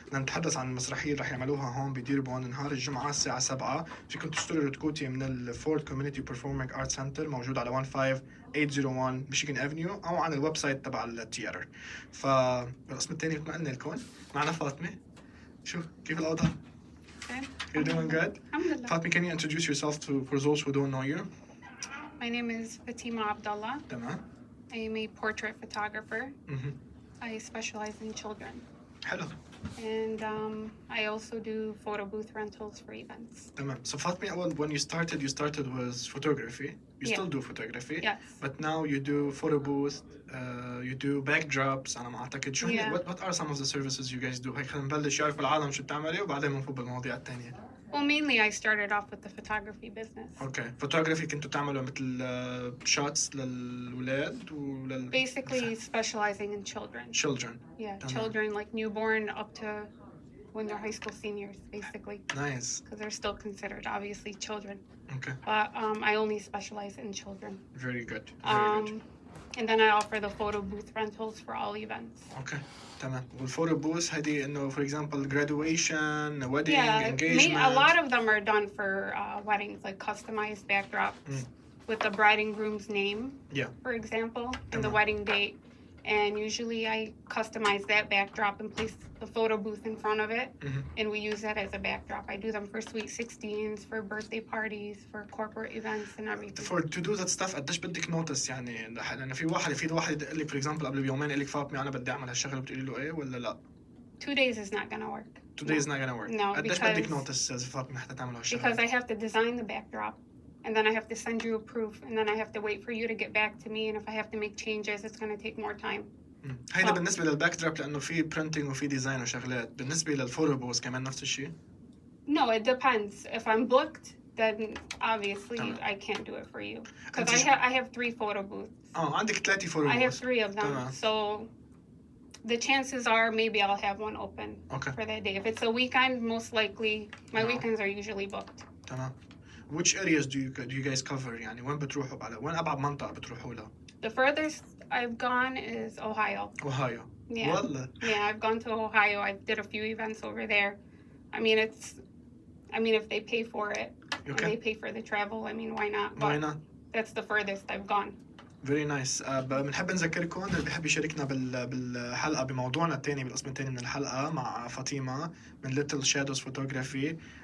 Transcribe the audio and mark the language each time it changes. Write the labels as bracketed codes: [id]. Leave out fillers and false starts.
[ar] نتحدث عن المسرحية اللي رح يعملوها هون بديربون نهار الجمعة الساعة 7. فيكم تشتروا الرتكوتي من الفورد كوميونيتي بيرفورمينج آرت سنتر موجود على 15801 ميشيغان افنيو أو عن الويب سايت تبع التياتر. فالقسم الثاني مثل ما قلنا لكم معنا فاطمة. شو كيف الأوضاع؟ [en] You're doing good? Fatima, can you introduce yourself for those who don't know you? My name is Fatima Abdallah. [ar] تمام. [en] I am a portrait photographer. Mm-hmm. I specialize in children. Hello. And I also do photo booth rentals for events. [ar] تمام. [en] So Fatima, when you started with photography. You still do photography. Yes. But now you do photo booth, you do backdrops. [ar] أنا ما أعتقد شو [en] what are some of the services you guys do? [ar] هيك خلينا نبلش يعرفوا العالم شو بتعملي وبعدين بنفوت بالمواضيع الثانية. [en] Well, mainly I started off with the photography business. Okay. [ar] Photography كنتوا تعملوا مثل shots للولاد ولل. [en] Basically specializing in children. Children. Yeah, children like newborn up to when they're high school seniors, basically. Nice. Because they're still considered obviously children. Okay. But I only specialize in children. Very good. Very good. And then I offer the photo booth rentals for all events. Okay. تمام. [ar] والفوتو بوث هذه إنه [en] for example graduation, wedding, engagement. A lot of them are done for weddings, like customized backdrops with the bride and groom's name, for example, and the wedding date. And usually I customize that backdrop and place the photo booth in front of it, and we use that as a backdrop. I do them for sweet 16s, for birthday parties, for corporate events and everything. To do that stuff [ar] قديش بدك نوتس يعني لأن في واحد يدق لك [en] for example [ar] قبل بيومين يقول لك فاطمة أنا بدي أعمل هالشغلة بتقولي له إيه ولا لا؟ [en] 2 days is not gonna work. 2 days not gonna work. No, [ar] قديش بدك نوتس يا فاطمة حتى تعمل هالشغلة؟ [en] Because I have to design the backdrop. And then I have to send you a proof, and then I have to wait for you to get back to me. And if I have to make changes, it's going to take more time. [ar] هيدا بالنسبة للباك دروب لأنه في printing وفي ديزاين وشغلات. بالنسبة للفوتو بوث كمان نفس الشيء؟ [en] No, it depends. If I'm booked, then obviously I can't do it for you. Because I have 3 photo booths. [ar] عندك 3 photo booths. [en] I have 3 of them. So the chances are maybe I'll have one open for that day. If it's a weekend, most likely my weekends are usually booked. تمام. Which areas do you guys cover? [ar] يعني وين بتروحوا على وين أبعد منطقة بتروحوا لها؟ [en] The furthest I've gone is Ohio. Ohio. Yeah. [ar] والله. [en] Yeah, I've gone to Ohio. I did a few events over there. I mean if they pay for it and they pay for the travel, I mean why not? But why not? That's the furthest I've gone. Very nice. [ar] بنحب نذكركم اللي بيحب يشاركنا بالحلقة بموضوعنا الثاني بالقسم الثاني من الحلقة مع فاطمة من Little Shadows Photography.